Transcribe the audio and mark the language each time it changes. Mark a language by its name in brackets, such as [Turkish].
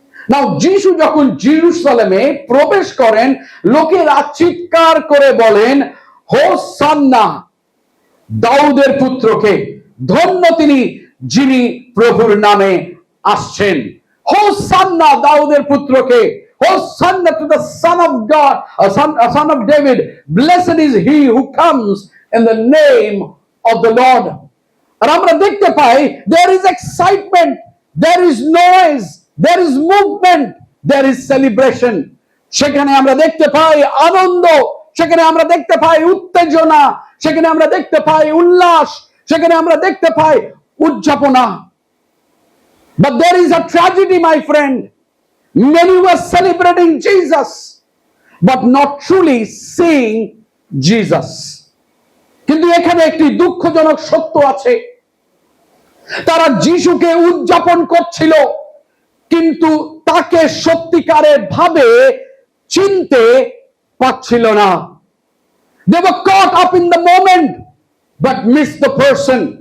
[Bangla] নাও যিশু যখন জেরুজালেমে প্রবেশ করেন, লোকেরা চিৎকার করে বলেন, হোসান্না দাউদের পুত্রকে, ধন্য তিনি যিনি প্রভুর নামে আসছেন। হোসান্না দাউদের পুত্রকে, [English] হোসান্না to the son of God, son of David, blessed is he who comes in the name of the Lord. [Bangla] আর আমরা দেখতে পাই [English] there is excitement, there is noise, there is movement, there is celebration. [Bangla] সেখানে আমরা দেখতে পাই আনন্দ, সেখানে আমরা দেখতে পাই উত্তেজনা, সেখানে আমরা দেখতে পাই উল্লাস, সেখানে আমরা দেখতে পাই উদযাপনা। [English] But there is a tragedy, my friend. Many were celebrating Jesus, but not truly seeing Jesus. [Bangla] কিন্তু এখানে একটি দুঃখজনক সত্য আছে, তারা যিশুকে উদযাপন করছিল কিন্তু তাকে সত্যিকারের ভাবে চিনতে পারছিল না। [English] They were caught up in the moment but missed the person.